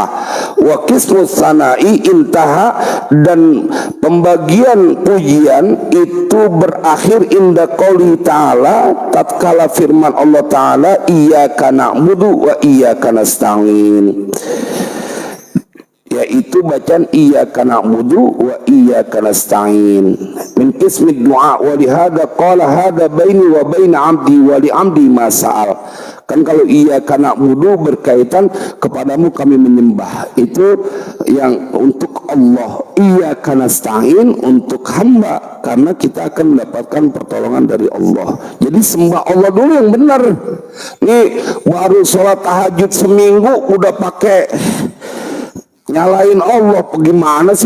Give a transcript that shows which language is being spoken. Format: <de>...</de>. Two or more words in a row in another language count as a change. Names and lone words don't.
<ar>وقسم الثناء انتهى,</ar> <id>dan pembagian pujian itu berakhir</id> <ar>عند قوله تعالى,</ar> <id>tatkala firman Allah Ta'ala</id> <ar>إياك نعبد وإياك نستعين,</ar> <id>yaitu bacaan</id> <ar>إياك نعبد وإياك نستعين من قسم الدعاء. ولهذا قال هذا بيني وبين عبدي ولعبدي ما سأل.</ar> <id>Kan kalau</id> <ar>إياك نعبد</ar> <id>berkaitan kepadamu kami menyembah, itu yang untuk Allah.</id> <ar>إياك نستعين</ar> <id>untuk hamba, karena kita akan mendapatkan pertolongan dari Allah. Jadi sembah Allah dulu yang benar. Nih baru sholat tahajud seminggu udah pakai nyalain Allah, bagaimana sih?</id>